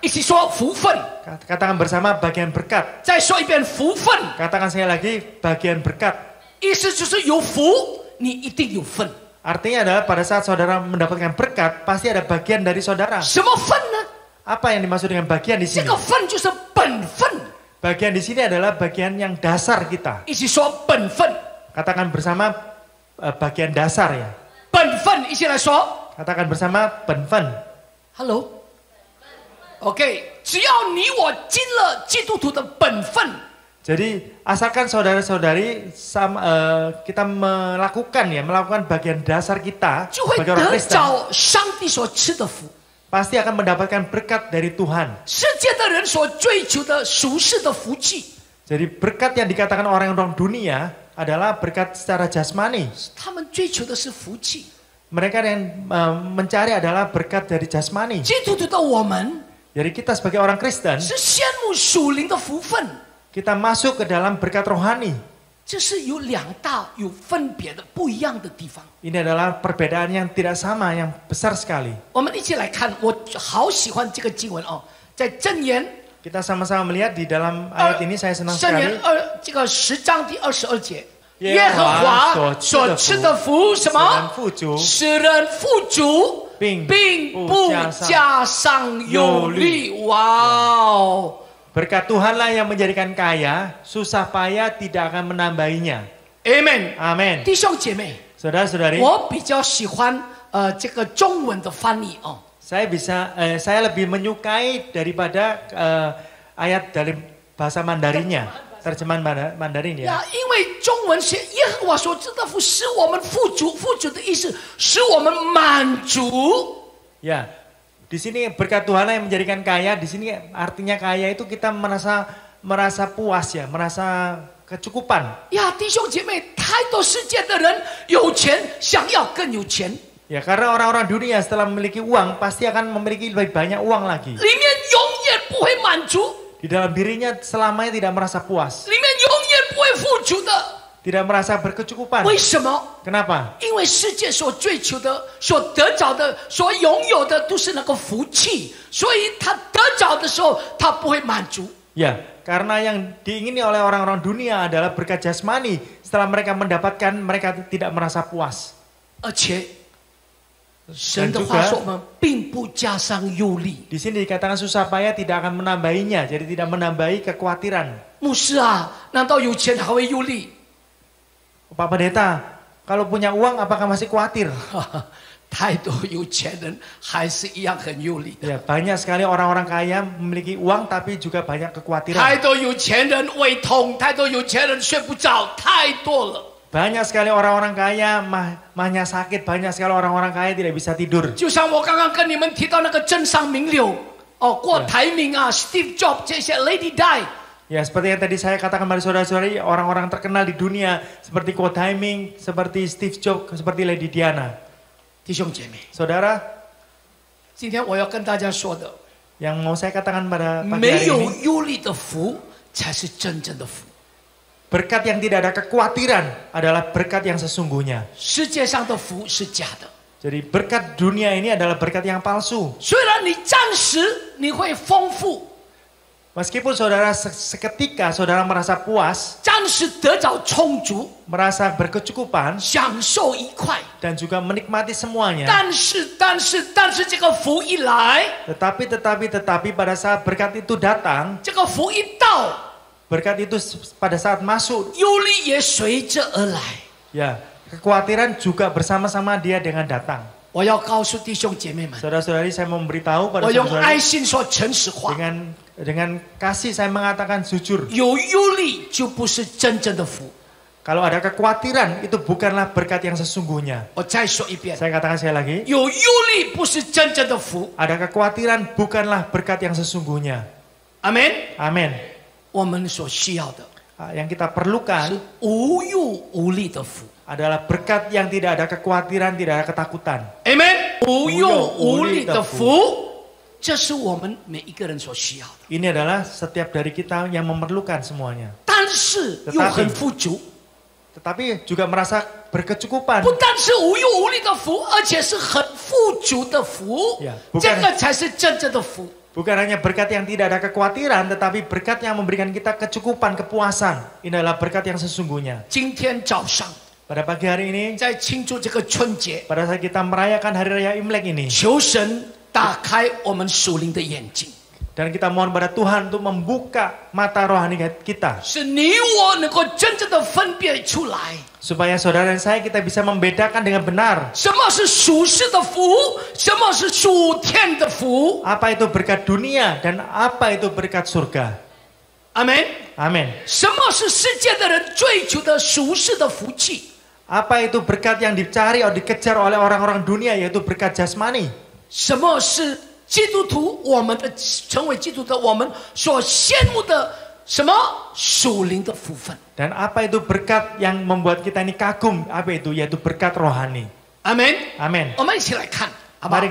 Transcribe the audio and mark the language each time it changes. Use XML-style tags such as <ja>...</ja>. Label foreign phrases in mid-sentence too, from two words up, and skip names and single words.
<zh>一起说福分，</zh> <id>Katakan bersama bagian berkat.</id> <zh>再说一遍福分，</zh> <id>Katakan saya lagi bagian berkat.</id> <zh>意思就是有福，你一定有分。</zh> <id>Artinya adalah pada saat saudara mendapatkan berkat, pasti ada bagian dari saudara.</id> <zh>什么分呢？</zh> <id>Apa yang dimaksud dengan bagian di</id> <zh>这</zh> <id>sini?</id> <zh>个分就是本分，</zh> <id>Bagian di sini adalah bagian yang dasar kita.</id> <zh>一起说本分，</zh> <id>Katakan bersama bagian dasar ya.</id> <zh>本分，一起来说。</zh> <id>Katakan bersama benfen.</id> <en>Hello，OK，</en> <zh>只要你我尽了基督徒的本分，</zh> <id>Jadi asalkan saudara-saudari kita melakukan bagian dasar kita</id> <zh>就会</zh> <id>sebagai orang</id> <zh>得</zh> <id>Kristen,</id> <zh>着上帝所赐的福。</zh> <id>pasti akan mendapatkan berkat dari Tuhan.</id> <zh>世界的人所追求的属世的福气，</zh> <id>Jadi berkat yang dikatakan orang-orang dunia adalah berkat secara jasmani.</id> <zh>他们追求的是福气。</zh> <id>Mereka yang mencari adalah berkat dari jasmani.</id> <zh>基督徒的我们</zh> <id>Jadi kita sebagai orang Kristen,</id> <zh>是羡慕属灵的福分，</zh> <id>kita masuk ke dalam berkat rohani.</id> <zh>这是有两大有分别的不一样的地方。</zh> <id>Ini adalah perbedaan yang tidak sama, yang besar sekali.</id> <zh>我们一起来看，我好喜欢这个经文哦，在箴言</zh> <id>Kita sama-sama melihat di dalam ayat ini, saya senang</id> <zh>箴言</zh> <id>sekali.</id> <zh>这个10章第22节，耶耶和和华华所所赐赐的的福什使人么？富足，使人富足，并并不不加上加上忧虑。哇哦！</zh> <id>Berkat Tuhanlah yang menjadikan kaya, susah payah tidak akan menambahinya.</id> <zh>Amen。</zh> <id>Amin.</id> <zh>弟兄姐妹，</zh> <id>Saudara-saudari,</id> <zh>我比较喜欢这个中文的翻译哦。</zh> <id>saya lebih menyukai daripada ayat dari bahasa Mandarinnya, terjemahan Mandarin</id> <zh>呀</zh> <id>ya.</id> <zh>因为中文写耶和华所赐的福，使我们富足，富足的意思使我们满足。</zh> <id>Ya, di sini berkat Tuhanlah yang menjadikan kaya. Di sini artinya kaya itu kita merasa puas ya, merasa kecukupan.</id> <zh>呀，弟兄姐妹，太多世界的人有钱，想要更有钱，</zh> <id>Ya, karena orang-orang dunia setelah memiliki uang pasti akan memiliki lebih banyak uang lagi.</id> <zh>里面永远不会满足，</zh> <id>Di dalam dirinya selamanya tidak merasa puas,</id> <zh>里面永远不会富足的。</zh> <id>tidak merasa berkecukupan.</id> <zh>为什么？</zh> <id>Kenapa?</id> <zh>因为世界所追求的、所得着的、所拥有的都是那个福气，所以他得着的时候，他不会满足。</zh> <id>Ya, karena yang diingini oleh orang-orang dunia adalah berkat jasmani. Setelah mereka mendapatkan, mereka tidak merasa puas.</id> <zh>而且，神的话说我们并不加上忧虑。</zh> <id>Di sini dikatakan susah payah tidak akan menambahinya, jadi tidak menambahi kekhawatiran.</id> <zh>牧师啊，难道有钱还会忧虑？</zh> <id>Pak Pendeta, kalau punya uang apakah masih khawatir?</id> <zh>太多有钱人还是一样很忧虑的。</zh> <id>Ya, banyak sekali orang-orang kaya memiliki uang tapi juga banyak</id> <zh>太</zh> <id>kekhawatiran.</id> <zh>多有钱人胃痛，太多有钱人睡不着，太多了。</zh> <id>Banyak sekali orang-orang kaya mahnya sakit, banyak sekali orang-orang kaya tidak bisa tidur.</id> <zh>就像我刚刚跟你们提到那个政商名流，哦，郭台铭啊、Steve Jobs 这些 Lady Di，</zh> <id>Ya, seperti yang tadi saya katakan pada saudara-saudari, orang-orang terkenal di dunia seperti Ko Taiming, seperti Steve Jobs, seperti Lady Diana.</id> <zh>弟兄姐妹，</zh> <id>Saudara,</id> <zh>今天我要跟大家说的，</zh> <id>yang mau saya katakan pada pagi</id> <zh>没</zh> <id>hari</id> <zh>有</zh> <id>ini,</id> <zh>忧虑的福才是真正的福。</zh> <id>berkat yang tidak ada kekhawatiran adalah berkat yang sesungguhnya.</id> <zh>世界上的福是假的，</zh> <id>Jadi berkat dunia ini adalah berkat yang palsu.</id> <zh>虽然你暂时你会丰富，</zh> <id>Meskipun saudara seketika saudara merasa puas,</id> <zh>暂时得着充足，</zh> <id>merasa berkecukupan,</id> <zh>享受一块，</zh> <id>dan juga menikmati semuanya.</id> <zh>但是这个福一来，</zh> <id>Tetapi pada saat berkat itu datang,</id> <zh>这个福一到，</zh> <id>berkat itu pada saat masuk,</id> <zh>忧虑也随着而来。</zh> <id>ya kekhawatiran juga bersama-sama dia dengan datang.</id> <zh>我要告诉弟兄姐妹们，</zh> <id>Saudara-saudari, saya mau memberitahu pada</id> <zh>我用爱</zh> <id>saudara-saudari</id> <zh>心说诚实话，</zh> <id>dengan kasih saya mengatakan jujur.</id> <zh>有忧虑就不是真正的福。</zh> <id>Kalau ada kekhawatiran itu bukanlah berkat yang sesungguhnya.</id> <zh>我再说一遍，</zh> <id>Saya katakan sekali lagi,</id> <zh>有忧虑不是真正的福。</zh> <id>ada kekhawatiran bukanlah berkat yang sesungguhnya.</id> <zh>阿门。</zh> <id>Amin.</id> <zh>我们所需要的</zh> <id>Yang kita</id> <zh>是</zh> <id>perlukan</id> <zh>无忧无虑的福。</zh> <id>adalah berkat yang tidak ada kekhawatiran, tidak ada ketakutan.</id> <zh>阿门。无忧无虑的福，这是我们每一个人所需要的。</zh> <id>Ini adalah setiap dari kita yang memerlukan semuanya.</id> <zh>但是又很富足，</zh> <id>Tetapi juga merasa berkecukupan.</id> <zh>不但是无忧无虑的福，而且是很富足的福</zh> <id>Ya，bukan</id> <zh>这个才是真正的福。</zh> <id>Bukan hanya berkat yang tidak ada kekhawatiran, tetapi berkat yang memberikan kita kecukupan, kepuasan. Ini adalah berkat yang sesungguhnya.</id> <zh>今天早上</zh> <id>Pada pagi hari ini,</id> <zh>在庆祝这个春节，</zh> <id>pada saat kita merayakan Hari Raya Imlek ini,</id> <zh>求神打开我们属灵的眼睛，</zh> <id>dan kita mohon pada Tuhan untuk membuka mata rohani kita,</id> <zh>使你我能够真正的分辨出来，</zh> <id>supaya saudara dan saya kita bisa membedakan dengan benar</id> <zh>什么是属世的福，什么是属天的福。</zh> <id>apa itu berkat dunia dan apa itu berkat surga. Amin. Amin.</id> <zh>什么是世界的人追求的属世的福气？</zh> <id>Apa itu berkat yang dicari atau dikejar oleh orang-orang dunia, yaitu berkat jasmani?</id> <zh>什么是基督徒我们的成为基督徒我们所羡慕的什么属灵的福分？</zh> <id>Dan apa itu berkat yang membuat kita ini kagum? Apa itu? Yaitu berkat rohani. Amin. Amin.</id> <zh>我们一起来看，好不好？</zh>